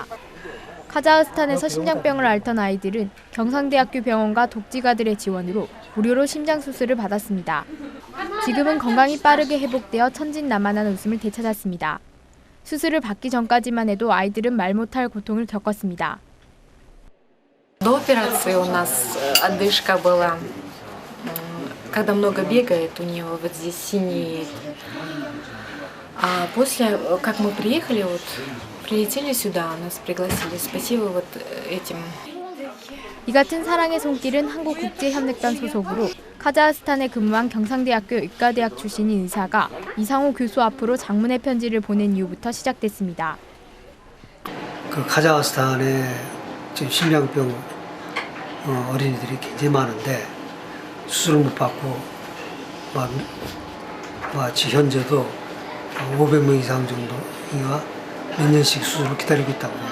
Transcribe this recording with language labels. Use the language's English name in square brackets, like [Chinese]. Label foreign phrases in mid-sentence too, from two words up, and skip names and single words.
[Korean] 카자흐스탄에서 심장병을 앓던 아이들은 경상대학교 병원과 독지가들의 지원으로 무료로 심장수술을 받았습니다. 지금은 건강이 빠르게 회복되어 천진난만한 웃음을 되찾았습니다. 수술을 받기 전까지만 해도 아이들은 말 못할 고통을 겪었습니다. [Russian] До операции у нас одышка была. Когда много бегает, у него вот здесь синеет. А после, как мы приехали, прилетели сюда, нас пригласили. Спасибо этим [Korean] 이 같은 사랑의 손길은 한국국제협력단 소속으로 카자흐스탄에 근무한 경상대학교 의과대학 출신인 의사가 이상호 교수 앞으로 장문의 편지를 보낸 이후부터 시작됐습니다. 그 카자흐스탄에 지금 심장병 어린이들이 굉장히 많은데 수술을 못 받고 현재도 500명 이상 정도가 몇 년씩 수술을 기다리고 있다고 해요.